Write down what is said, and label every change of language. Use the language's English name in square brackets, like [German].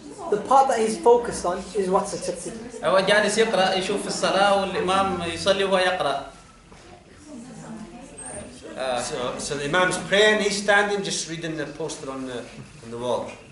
[English] The part that he's focused on is what's accepted. [Arabic] هو جالس يقرأ يشوف في الصلاة والإمام يصلي وهو يقرأ. [English] So the Imam's praying, he's standing, just reading the poster on the wall.